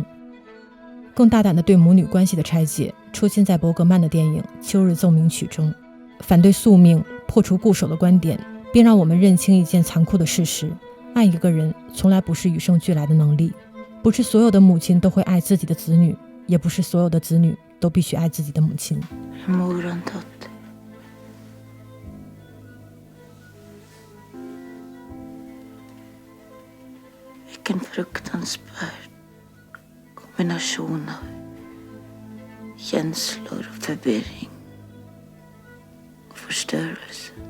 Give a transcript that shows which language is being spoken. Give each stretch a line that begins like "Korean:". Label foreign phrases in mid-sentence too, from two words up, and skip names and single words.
Chinese: 更大胆的对母女关系的拆解出现在伯格曼的电影《秋日奏鸣曲》中，反对宿命、破除固守的观点，并让我们认清一件残酷的事实：爱一个人从来不是与生俱来的能力，不是所有的母亲都会爱自己的子女，也不是所有的子女都必须爱自己的母亲。
Swedish: Vilken fruktansvärd kombination av känslor och förvirring och förstörelse.